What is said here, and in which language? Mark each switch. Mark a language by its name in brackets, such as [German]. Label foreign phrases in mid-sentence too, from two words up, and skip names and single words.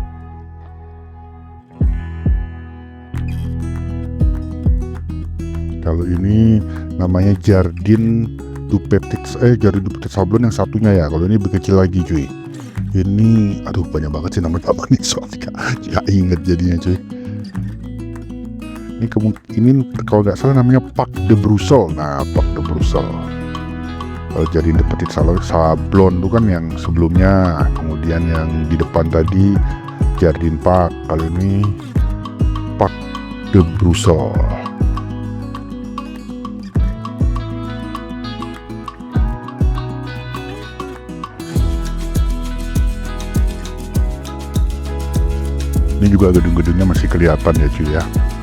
[Indonesian] Kalau ini namanya Jardin du Petit Sablon yang satunya ya. Kalau ini lebih kecil lagi cuy. Ini aduh banyak banget sih nama tamannya soalnya nggak inget jadinya cuy. Ini kalau nggak salah namanya Parc de Brussels. Nah, Parc de Brussels. Kalau Jardin du Petit Sablon itu kan yang sebelumnya, kemudian yang di depan tadi Jardin Park. Kalau ini Parc de Brussels. Ini juga gedung-gedungnya masih kelihatan ya cuy ya.